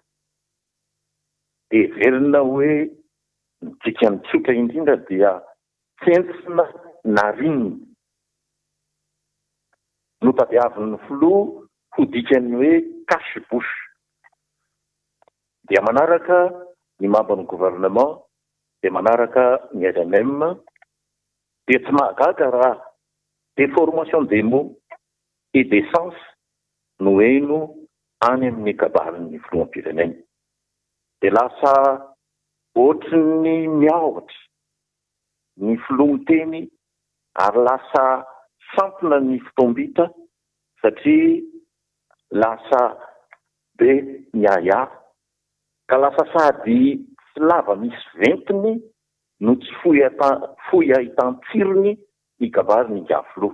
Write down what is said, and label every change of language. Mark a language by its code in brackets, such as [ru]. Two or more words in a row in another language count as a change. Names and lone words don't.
[mg] Heverina hoe ny dikany tsotra indrindra dia tsentsina narinina. Notadiavin'ny filoha ho dikany hoe cache-bouche. Dia manaraka ny membre-ny gouvernement, dia manaraka ny RNM, dia tsy mahagaga raha [fr] déformation des mots et des sens [mg] no eno any amin'ny kabarin'ny filoham-pirenena. Dia lasa ohatry ny miaotra ny filoha-teny ary lasa sampona ny fitombita satria lasa be ny aya ka lasa sady tsy lava misy ventiny no tsy fohy ahitan-tsirony ny kabariny filoha.